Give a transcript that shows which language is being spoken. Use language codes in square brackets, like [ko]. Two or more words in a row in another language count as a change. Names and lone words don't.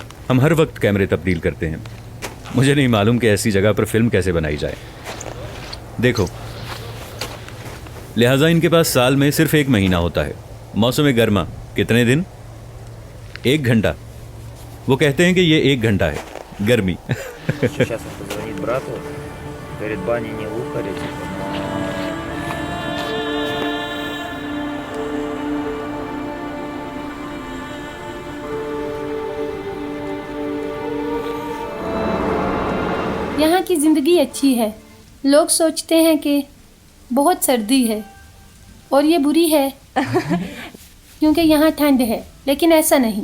[hi] हम हर वक्त कैमरे तब्दील करते हैं। मुझे नहीं मालूम कि ऐसी जगह पर फिल्म कैसे बनाई जाए। देखो, लिहाजा इनके पास साल में सिर्फ 1 महीना होता है। मौसम गर्मा कितने दिन? 1 घंटा। वो कहते हैं कि ये 1 घंटा है गर्मी। [ru] Сейчас он позвонит брату, говорит, баня не лухари, типа, [hi] यहाँ की ज़िंदगी अच्छी है। लोग सोचते हैं कि बहुत सर्दी है और ये बुरी है क्योंकि यहाँ ठंड है, लेकिन ऐसा नहीं।